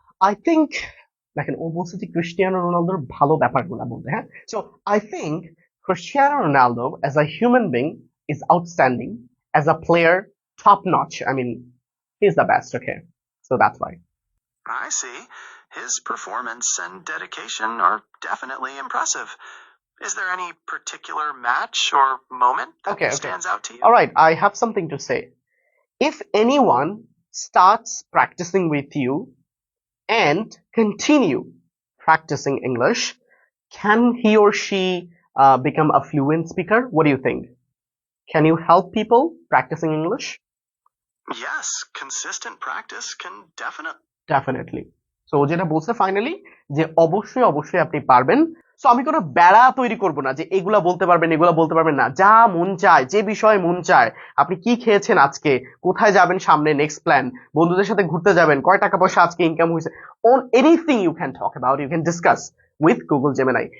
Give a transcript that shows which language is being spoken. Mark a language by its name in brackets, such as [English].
[English] I think [Bangla] দেখেন ও বলছে যে ক্রিস্টিয়ানো রোনালদোর ভালো ব্যাপারগুলো বলতে হ্যাঁ [English] So I think Cristiano Ronaldo as a human being is outstanding as a player top notch I mean he is the best okay so that's why I see. His performance and dedication are definitely impressive. Is there any particular match or moment that Okay. stands out to you? All right, I have something to say. If anyone starts practicing with you and continue practicing English, can he or she become a fluent speaker? What do you think? Can you help people practicing English? Yes, consistent practice can Definitely. [Bangla] So যেটা বলছে finally যে অবশ্যই অবশ্যই আপনি পারবেন। So আমি কোনো বেড়া তৈরি করব না যে এগুলা বলতে পারবেন এগুলা বলতে পারবেন না, যা মন চায় যে বিষয়ে মন চায়, আপনি কি খেয়েছেন আজকে, কোথায় যাবেন সামনে নেক্সট প্ল্যান, বন্ধুদের সাথে ঘুরতে যাবেন, কয় টাকা পয়সা আজকে ইনকাম হয়েছে, [English] On anything you can talk about, you can discuss with Google Gemini.